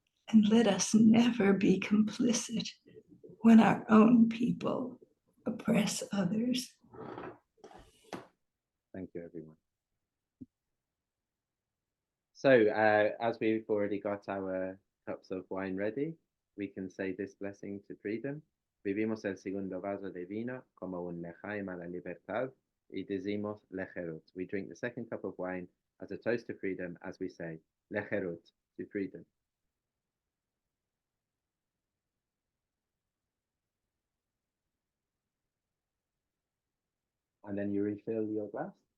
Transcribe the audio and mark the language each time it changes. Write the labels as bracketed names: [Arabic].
[English] And let us never be complicit when our own people oppress others. Thank you, everyone. So, as we've already got our cups of wine ready, we can say this blessing to freedom. [Ladino] Vivimos el segundo vaso de vino como un lejaim a la libertad y decimos lecherut. [English] We drink the second cup of wine as a toast to freedom as we say lecherut, to freedom. And then you refill your glass.